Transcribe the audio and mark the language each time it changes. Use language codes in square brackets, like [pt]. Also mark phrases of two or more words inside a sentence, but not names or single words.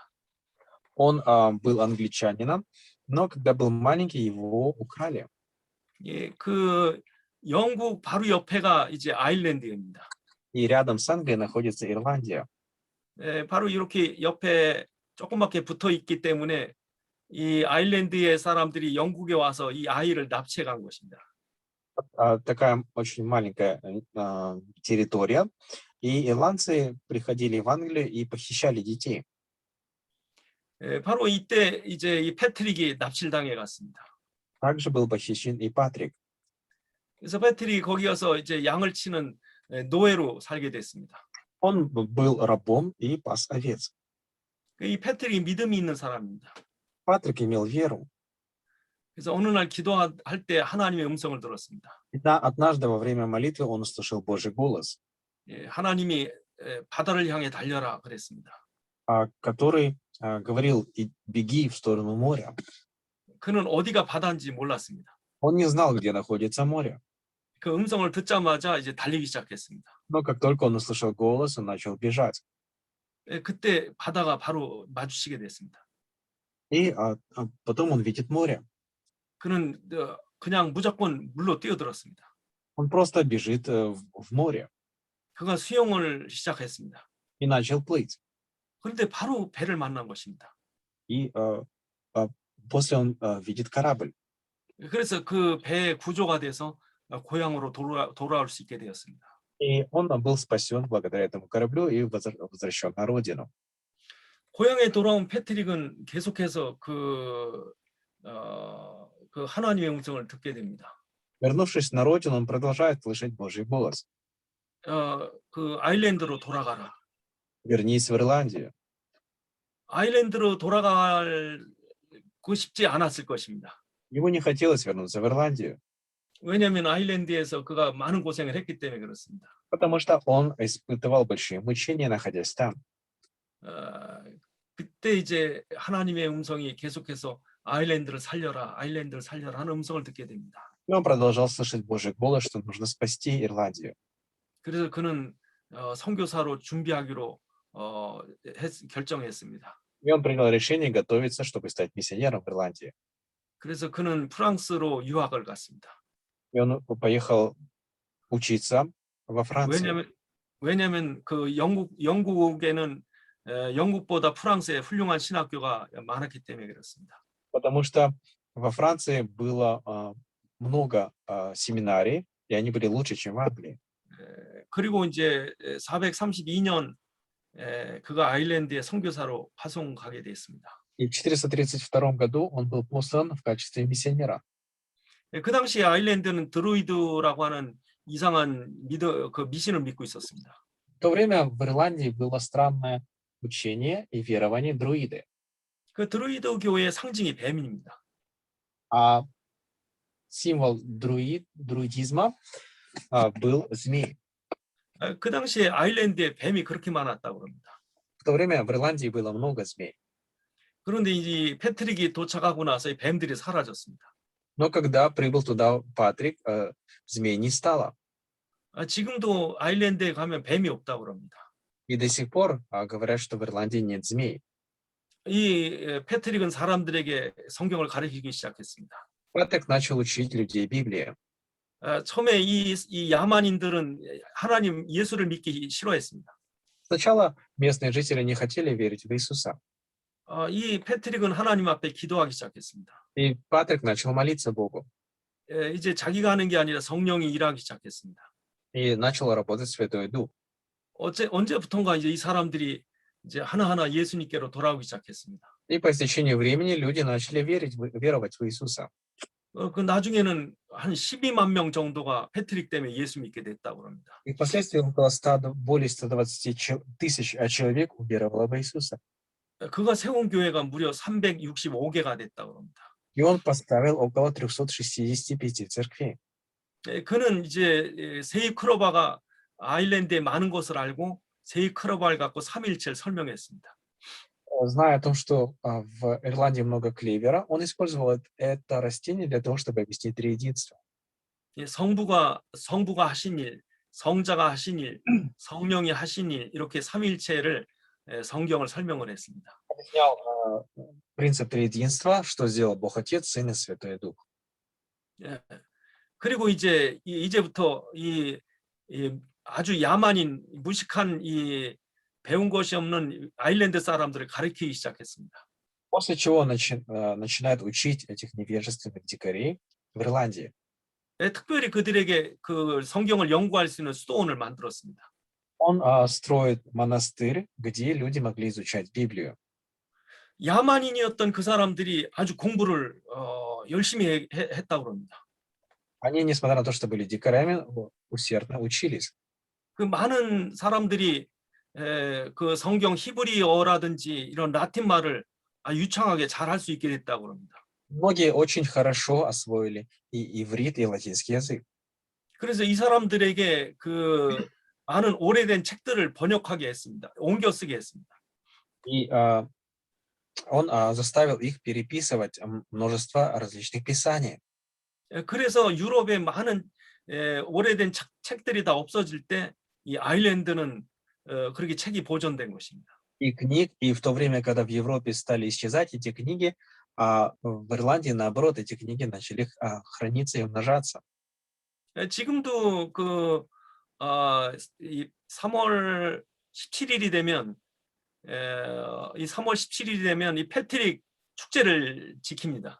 [ru] он был англичанином, но когда был маленький, его украли. [ko] 영국 바로 옆에가 이제 아일랜드입니다. [ru] И рядом с Англией находится Ирландия. [ko] 바로 이렇게 옆에 조그맣게 붙어 있기 때문에 이 아일랜드의 사람들이 영국에 와서 이 아이를 납치해 간 것입니다. [ru] Такая очень маленькая территория, и ирландцы приходили в Англию и похищали детей. [ko] 바로 이때 이제 이 패트릭이 납치를 당해 갔습니다. [ru] Также был похищен и Патрик. [ko] 그래서 패트릭이 거기 가서 이제 양을 치는 노예로 살게 됐습니다. [ru] Он был рабом и пас овец. [ko] 이 패트릭이 믿음이 있는 사람입니다. [ru] Патрик имел веру. [ko] 그래서 어느 날 기도할 때 하나님의 음성을 들었습니다. [ru] Однажды во время молитвы он услышал Божий голос, [ko] 하나님이 바다를 향해 달려라 그랬습니다. [ru] который говорил: беги в сторону моря. [ko] 그는 어디가 바다인지 몰랐습니다. [ru] Он не знал, где находится море. [ko] 그 음성을 듣자마자 이제 달리기 시작했습니다. [ru] Но как только он услышал голос, он начал бежать. [ko] 그때 바다가 바로 마주치게 됐습니다. [ru] И потом он видит море. [ko] 그는 그냥 무조건 물로 뛰어들었습니다. [ru] Он просто бежит в море [ko] 그가 수영을 시작했습니다. [ru] и начал плыть. [ko] 그런데 바로 배를 만난 것입니다. [ru] И после он видит корабль. [ko] 그래서 그 배에 구조가 돼서 고향으로 돌아올 수 있게 되었습니다. [ru] И он был спасен благодаря этому кораблю и возвращен на родину. [ko] 고향에 돌아온 패트릭은 계속해서 그 하나님의 음성을 듣게 됩니다. [ru] Вернувшись на родину, он продолжает слышать Божий голос. [ko] 그 아일랜드로 돌아가라. [ru] Вернись в Ирландию. [ko] 아일랜드로 돌아가고 싶지 않았을 것입니다. [ru] Ему не хотелось вернуться в Ирландию, [ko] 왜냐하면 아일랜드에서 그가 많은 고생을 했기 때문에 그렇습니다. [ru] потому что он испытывал большие мучения, находясь там. [ko] 어, 그때 이제 하나님의 음성이 계속해서 아일랜드를 살려라, 아일랜드를 살려라 하는 음성을 듣게 됩니다. [ru] И он продолжал слышать Божий голос, что нужно спасти Ирландию. [ko] 그래서 그는 선교사로 준비하기로 결정했습니다. [ru] И он принял решение готовиться, чтобы стать миссионером в Ирландии. [ko] 그래서 그는 프랑스로 유학을 갔습니다. [ru] И он поехал учиться во Францию. [ko] 왜냐하면 그 영국에는 영국보다 프랑스에 훌륭한 신학교가 많았기 때문에 그렇습니다. [ru] Потому что во Франции было много семинарий, и они были лучше, чем в Англии. [ko] 그리고 이제 432년 그가 아일랜드에 선교사로 파송 가게 됐습니다. [ru] И в 432 году он был послан в качестве миссионера. [ko] 그 당시 아일랜드는 드루이드라고 하는 이상한 그 미신을 믿고 있었습니다. [ru] В то время в Ирландии было странное учение и верование друиды. [ko] 그 드루이드 교회의 상징이 뱀입니다. [ru] А символ друидизма был змей. [ko] 그 당시에 아일랜드에 뱀이 그렇게 많았다고 합니다. [ru] В то время в Ирландии было много змей. [ko] 그런데 이제 패트릭이 도착하고 나서 이 뱀들이 사라졌습니다. [ru] Но когда прибыл туда Патрик, змей не стало. [ko] 지금도 아일랜드에 가면 뱀이 없다고 합니다. [ru] И до сих пор говорят, что в Ирландии нет змей. [ko] 이 패트릭은 사람들에게 성경을 가르치기 시작했습니다. [ru] Патрик начал учить людей Библии. [ko] 처음에 이 야만인들은 하나님 예수를 믿기 싫어했습니다. [ru] Сначала местные жители не хотели верить в Иисуса. [ko] 이 패트릭은 하나님 앞에 기도하기 시작했습니다. [ru] И Патрик начал молиться Богу. [ko] 이제 자기가 하는 게 아니라 성령이 일하기 시작했습니다. [ru] И начал работать Святой Дух. [ko] 언제부턴가 이제 이 사람들이 이제 하나하나 예수님께로 돌아오기 시작했습니다. [ru] И по истечении времени люди начали веровать в Иисуса. [ko] 그 나중에는 한 12만 명 정도가 패트릭 때문에 예수 믿게 됐다고 합니다. [ru] И впоследствии около более 120 тысяч человек уверовало в Иисуса. [ko] 그가 세운 교회가 무려 365개가 됐다고 합니다. [ru] И он поставил около 365 церквей. [ko] 그는 이제 세이 크로바가 아일랜드에 많은 것을 알고 세이 크로바를 갖고 삼일체를 설명했습니다. [ru] Зная о том, что в Ирландии много клевера, он использовал это растение для того, чтобы объяснить триединство. [ko] 성부가 하신 일, 성자가 하신 일, 성령이 하신 일 이렇게 삼일체를 성경을 설명을 했습니다. [ru] Объяснял принцип триединства, что сделал Бог Отец, Сын и Святой Дух. [ko] 그리고 이제부터 이 아주 야만인 무식한 이 배운 것이 없는 아일랜드 사람들을 가르치기 시작했습니다. [ru] После чего начинает учить этих невежественных дикарей в Ирландии. [ko] 특별히 그들에게 그 성경을 연구할 수 있는 수도원을 만들었습니다. [ru] Он строит монастырь, где люди могли изучать Библию. [ko] 야만인이었던 그 사람들이 아주 공부를 열심히 했다고 합니다. [ru] Они, несмотря на то, что были дикарями, усердно учились. [ko] 그 많은 사람들이 그 성경 히브리어라든지 이런 라틴 말을 유창하게 잘 할 수 있게 됐다고 합니다. [ru] Многие очень хорошо освоили и иврит, и латинский язык. [ko] 그래서 이 사람들에게 그 많은 오래된 책들을 번역하게 했습니다. 옮겨 쓰게 했습니다. [ru] И он заставил их переписывать множество различных писаний. [ko] 그래서 유럽의 많은 오래된 책들이 다 없어질 때 이 아일랜드는 그렇게 책이 보존된 것입니다. [ru] И в то время, когда в Европе стали исчезать эти книги, в Ирландии, наоборот, эти книги начали храниться и умножаться. [ko] 지금도 그 3월 17일이 되면 이 3월 17일이 되면 이 패트릭 축제를 지킵니다.